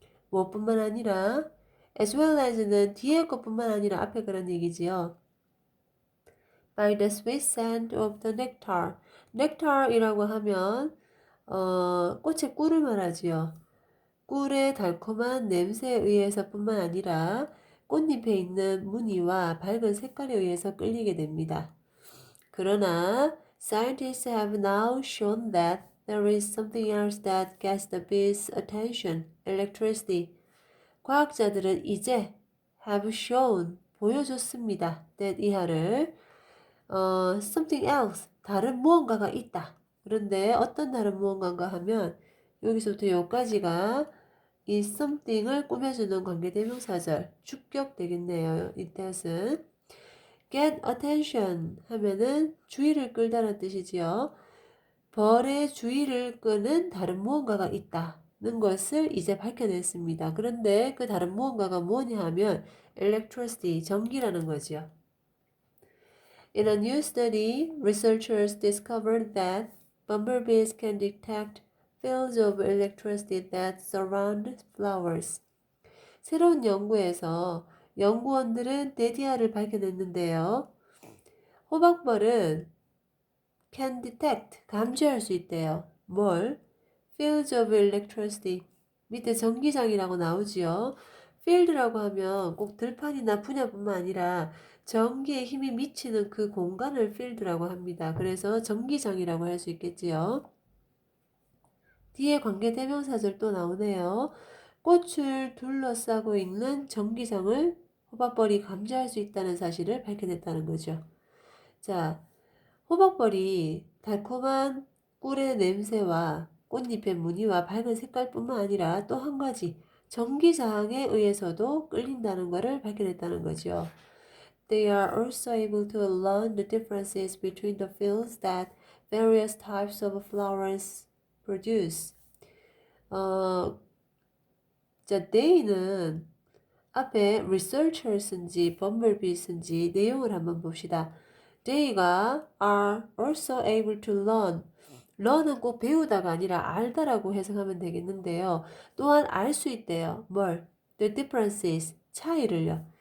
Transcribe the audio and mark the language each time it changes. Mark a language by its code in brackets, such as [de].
[ko] 무엇뿐만 아니라 [en] as well as [ko] 는 뒤에 것뿐만 아니라 앞에 그런 얘기지요. [en] by the sweet scent of the nectar. [ko] nectar이라고 하면 꽃의 꿀을 말하지요. 꿀의 달콤한 냄새에 의해서뿐만 아니라 꽃잎에 있는 무늬와 밝은 색깔에 의해서 끌리게 됩니다. 그러나 [en] scientists have now shown that there is something else that gets the bees' attention, electricity. [ko] 과학자들은 이제 [en] have shown, [ko] 보여줬습니다. that 이하를 [en] something else, [ko] 다른 무언가가 있다. 그런데 어떤 다른 무언가인가 하면 여기서부터 여기까지가 이 something을 꾸며주는 관계대명사절 주격 되겠네요. 이 뜻은 [en] get attention [ko] 하면은 주의를 끌다는 뜻이지요. 벌의 주의를 끄는 다른 무언가가 있다는 것을 이제 밝혀냈습니다. 그런데 그 다른 무언가가 뭐냐 하면 electricity, 전기라는 거지요. [en] In a new study, researchers discovered that bumblebees can detect fields of electricity that surround flowers. [ko] 새로운 연구에서 연구원들은 데디아를 발견했는데요. 호박벌은 can detect, 감지할 수 있대요. 뭘? [en] fields of electricity. [ko] 밑에 전기장이라고 나오지요. field라고 하면 꼭 들판이나 분야뿐만 아니라 전기의 힘이 미치는 그 공간을 field라고 합니다. 그래서 전기장이라고 할 수 있겠지요. 뒤에 관계대명사절 또 나오네요. 꽃을 둘러싸고 있는 전기장을 호박벌이 감지할 수 있다는 사실을 밝혀냈다는 거죠. 자, 호박벌이 달콤한 꿀의 냄새와 꽃잎의 무늬와 밝은 색깔뿐만 아니라 또 한 가지 전기장에 의해서도 끌린다는 것을 발견했다는 거죠. [en] They are also able to learn the differences between the fields that various types of flowers produce. [ko] 자, they는 앞에 researchers인지 bumblebees인지 내용을 한번 봅시다. [en] They가 are also able to learn. [ko] learn은 꼭 배우다가 아니라 알다라고 해석하면 되겠는데요. 또한 알 수 있대요. 뭘? [en] The differences, [ko] 차이를요.